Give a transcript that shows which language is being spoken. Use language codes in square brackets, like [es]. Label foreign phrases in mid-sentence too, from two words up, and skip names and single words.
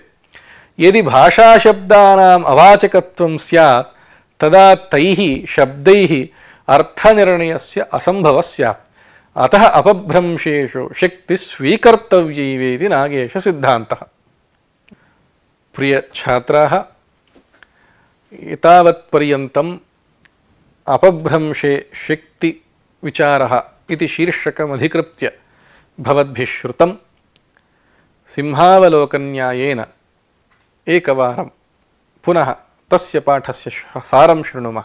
[sa] యది భాషాశబ్దానాం అవాచకత్వం స్యాత్ తదా తైః శబ్దైః అర్థనిర్ణయస్య అసంభవः స్యాత్. అతః అపభ్రంశేషు శక్తి స్వీకర్తవ్యైవేతి నాగేశ సిద్ధాంతః. ప్రియ ఛాత్రాः, एतावत्पर्यन्तम् अपभ्रंशे शक्ति विचारः इति शीर्षकमधिकृत्य भवद्भिः श्रुतं. सिंहावलोकन्यायेन एकवारं पुनः तस्य पाठस्य सारं शृणुमः.